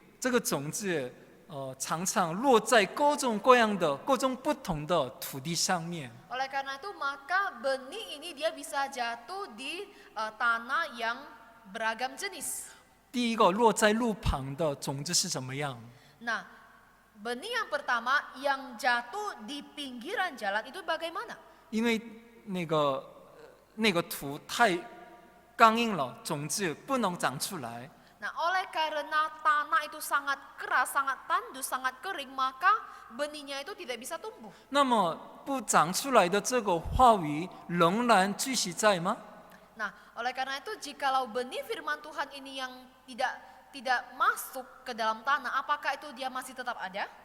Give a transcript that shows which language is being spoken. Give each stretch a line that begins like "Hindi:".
Chinese: 这个种子常常落在各种各样的、各种不同的土地上面。
Indonesian: Oleh karena itu maka benih ini dia bisa jatuh di tanah yang beragam jenis.
Chinese: 第一个落在路旁的种子是怎么样？
Indonesian: Nah, benih yang pertama yang jatuh di pinggiran jalan itu bagaimana?
Chinese: 因为那个土太刚硬了，种子不能长出来。
Indonesian: Nah, oleh karena tanah itu sangat keras, sangat tandus, sangat kering, maka benihnya itu tidak bisa tumbuh.
Chinese: 那么不长出来的这个话语仍然继续在吗？
Indonesian: Nah, oleh karena itu jikalau benih firman Tuhan ini yang tidak masuk ke dalam tanah, apakah itu dia masih tetap ada?